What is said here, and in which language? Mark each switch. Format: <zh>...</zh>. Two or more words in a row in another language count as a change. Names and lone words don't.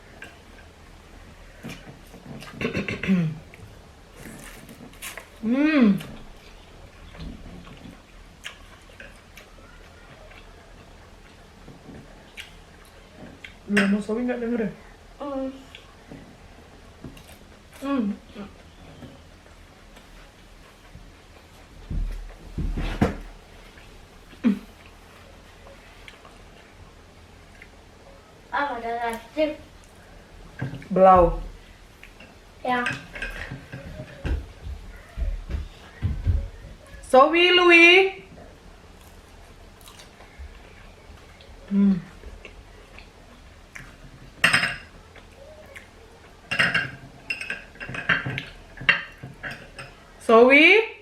<id>Belum mau Sobi nggak denger ya?</id> <de>Aber das ist Stift. Blau. Ja. Sobi, Louis. Zoe?</de>